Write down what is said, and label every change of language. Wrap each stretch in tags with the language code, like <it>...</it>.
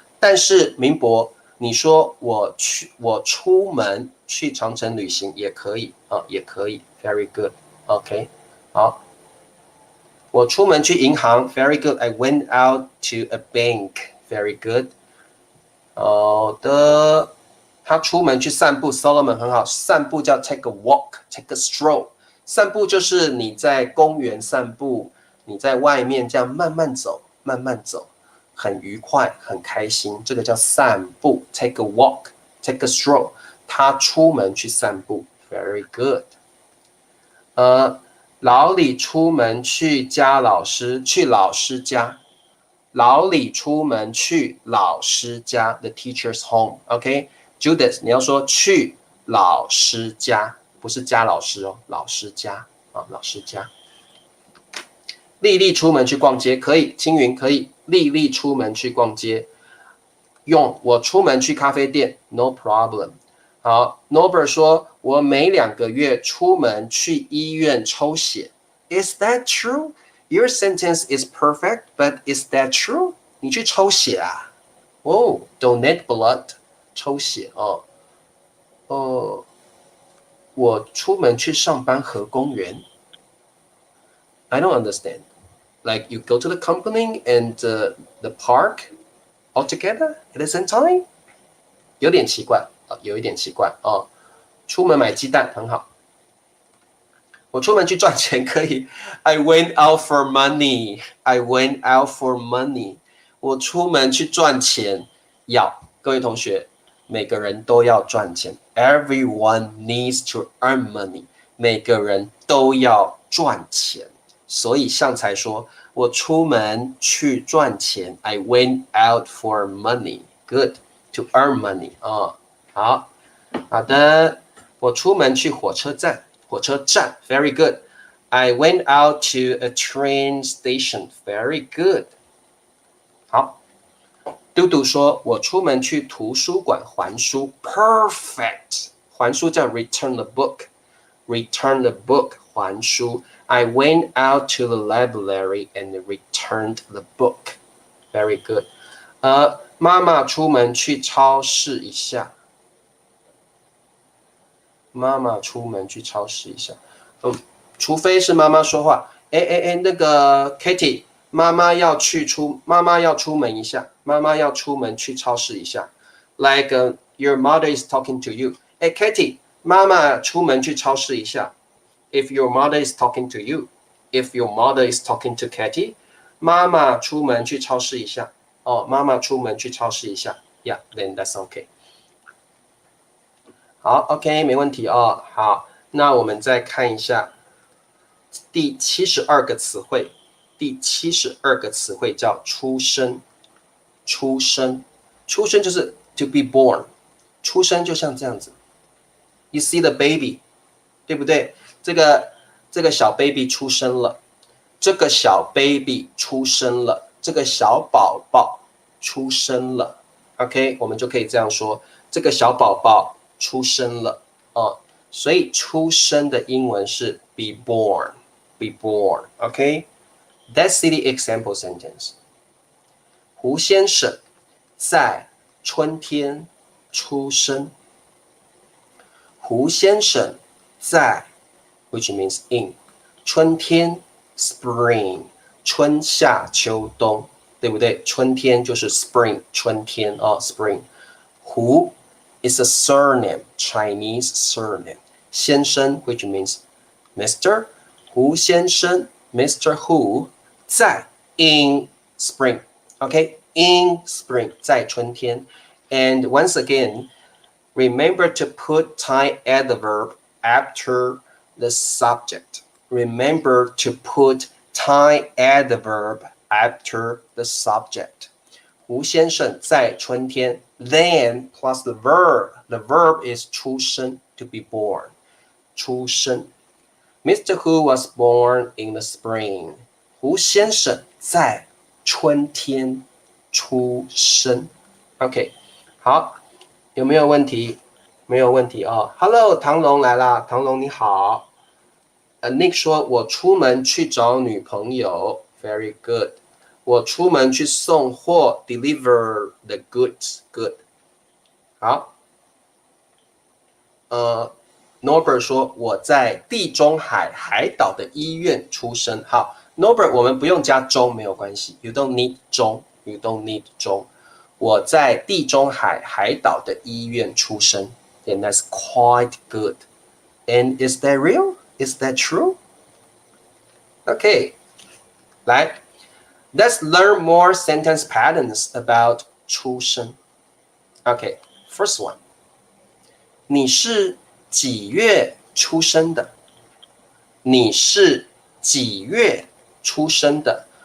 <zh>但是明博你说我出门去长城旅行也可以也可以</zh> <en>Very good.</en> <zh>OK 好，我出门去银行</zh> <en>Very good. I went out to a bank. Very good.</en> <zh>好的，他出门去散步 Solomon 很好，散步叫</zh> <en>take a walk, take a stroll.</en> <zh>散步就是你在公园散步，你在外面这样慢慢走慢慢走，很愉快很开心，这个叫散步</zh> <en>take a walk, take a stroll.</en> <zh>他出门去散步</zh> <en>Very good.</en> <zh>老李出门去老师家。老李出门去老师家</zh> <en>the teacher's home.</en> <zh>OK Judith 你要说去老师家，不是家老师老师家老师家。丽丽出门去逛街可以，青云可以，丽丽出门去逛街。用我出门去咖啡店</zh> <en>No problem.</en> <zh>好 Norbert 说我每2个月出门去医院抽血。</zh> <en>Is that true? Your sentence is perfect, but is that true?</en> <zh>你去抽血啊</zh> <en>donate blood</en> <zh>抽血我出门去上班和公园。</zh> <en>I don't understand. Like you go to the company and the park all together at the same time?</en> <zh>有点奇怪有一点奇怪出门买鸡蛋很好。我出门去赚钱可以</zh> <en>I went out for money. I went out for money.</en> <zh>我出门去赚钱各位同学每个人都要赚钱</zh> <en>Everyone needs to earn money.</en> <zh>每个人都要赚钱，所以像才说我出门去赚钱</zh> <en>I went out for money. Good. To earn money</en> <zh>好的，我出门去火车站</zh> <en>Very good. I went out to a train station. Very good.</en> <zh>好，嘟嘟说我出门去图书馆还书</zh> <en>Perfect.</en> <zh>还书</zh> <en>叫 return the book. Return the book 还书 I went out to the library and returned the book. Very good.</en> <zh>妈妈出门去超市一下。妈妈出门去超市一下除非是妈妈说话那个 Katie 妈妈要出门一下，妈妈要出门去超市一下</zh> <en>Like your mother is talking to you</en> <zh>Katie 妈妈出门去超市一下</zh> <en>If your mother is talking to you If your mother is talking to Katie</en> <zh>妈妈出门去超市一下妈妈出门去超市一下</zh> <en>Yeah, then that's okay.</en> <zh>好 OK 没问题好，那我们再看一下第72个词汇。第72个词汇叫出生。出生就是</zh> <en>to be born。</en> <zh>出生就像这样子</zh> <en>You see the baby</en> <zh>对不对？这个小 baby 出生了，这个小 baby 出生了，这个小宝宝出生了。OK， 我们就可以这样说，这个小宝宝出生了哦。所以出生的英文是</zh> <en>be born，be born。OK，that's the example sentence。</en> <zh>胡先生在春天出生。胡先生在</zh> <en>which means in</en> <zh>春天 spring 春夏秋冬，对不对？春天就是 spring 春天哦 spring。</zh> <en>胡 is a surname Chinese surname</en> <zh>先生</zh> <en>which means Mr.</en> <zh>胡先生 Mr.</zh> <en>Hu 在 in spring OK in spring</en> <zh>在春天</zh> <en>and once again remember to put Thai adverb after the subject. Remember to put Thai adverb after the subject.</en> <zh>吴先生在春天</zh> <en>then plus the verb. The verb is</en> <zh>出生</zh> <en>to be born. 出生 Mr. Hu was born in the spring.</en> <zh>胡先生在春天出生 OK 好有没有问题？没有问题哦。 Hello， 唐龙来啦，唐龙你好。Nick 说，我出门去找女朋友 ，</zh> <en>very good。</en> <zh>我出门去送货 ，</zh> <en>deliver the goods，good。</en> <zh>好。 Norbert 说，我在地中海海岛的医院出生。好 ，Norbert 我们不用加中没有关系 ，</zh> <en>you don't need</en> <zh>中 ，you don't need 中。我在地中海海岛的医院出生 ，</zh> <en>and that's quite good. And is that real? Is that true? Okay, 来 let's learn more sentence patterns about 出生 Okay, first one.</en> <zh>你是几月出生的？你是几月出生的？</zh>